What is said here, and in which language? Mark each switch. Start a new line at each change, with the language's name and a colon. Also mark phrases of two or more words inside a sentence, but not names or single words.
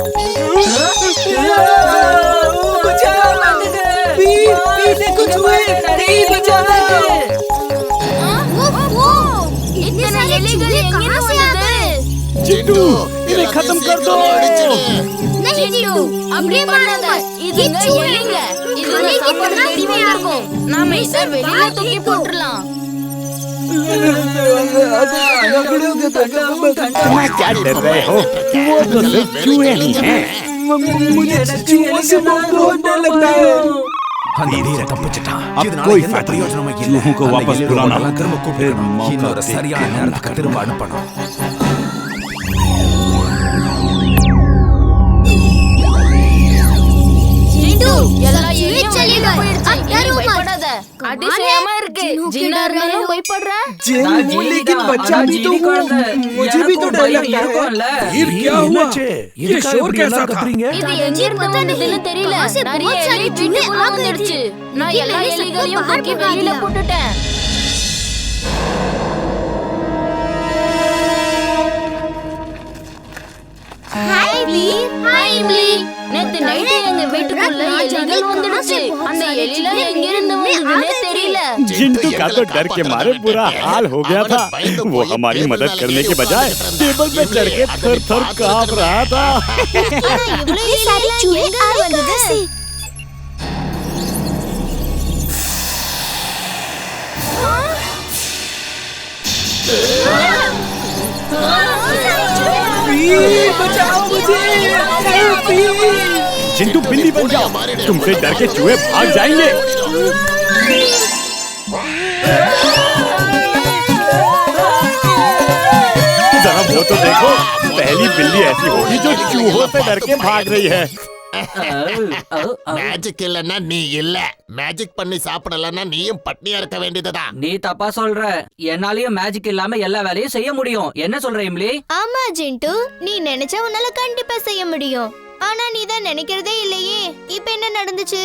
Hindi: चिंटू इन्हें खत्म कर दो।
Tamil: அப்படி பண்ணாத. இதுங்க எலிங்க. இதுங்க சாப்பாடு தேடி வந்திருக்கும். நாம இத வெளியில தூக்கி போட்டுறலாம்.
Hindi: क्या डर रहे हो? वो तो सिर्फ चूहे ही हैं। मुझे चूहों से बहुत डर लगता है। अब कोई प्रयोजन चूहों को वापस बुलाना फिर मौका
Tamil: சரியான நேரத்துக்கு திரும்ப அனுப்பணும். அதிசயமா இருக்கு. ஜின்னா இருந்தாலும் பயப்படுற.
Hindi: लेकिन बच्चा भी तो हूँ, मुझे भी तो डर लगता है। फिर क्या हुआ? ये शोर कैसा था?
Tamil: இது எங்க இருந்து வந்ததுன்னு தெரியல. நிறைய எலி வீட்டுக்குள்ள வந்துடுச்சு. நான் எல்லா எலிகளையும் தூக்கி வெளியில போட்டுட்டேன். ஹாய் வீர். ஹாய் இம்லி. நேத்து நைட்டு எங்க வீட்டுக்குள்ள எலிகள் வந்துடுச்சு. அந்த எலில எங்க இருந்து வந்ததுன்னே தெரியல.
Hindi: जिंटू का तो डर के मारे बुरा हाल हो गया था। वो हमारी मदद करने के बजाय टेबल पे चढ़ के थर-थर कांप रहा था। ये सारे चूहे कहाँ से? बचाओ मुझे। जिंटू बिल्ली बन जाओ, तुमसे डर के चूहे भाग जाएंगे। जरा वो तो देखो, पहली बिल्ली ऐसी होगी जो चूहों से डर के भाग रही है।
Tamil: மேஜிக் இல்லன்னா நீ இல்ல. மேஜிக் பண்ணி சாப்பிடலன்னா நீயும் பட்னியா இருக்க வேண்டியதுதான். நீ தப்பா சொல்ற. என்னாலயும் மேஜிக் இல்லாம எல்லா வேலையும் செய்ய முடியும். என்ன சொல்ற இம்லி? ஆமா ஜிண்டு, நீ நினைச்சா உன்னால கண்டிப்பா செய்ய முடியும். ஆனா நீ தான் நினைக்கிறதே இல்லையே. இப்ப என்ன நடந்துச்சு?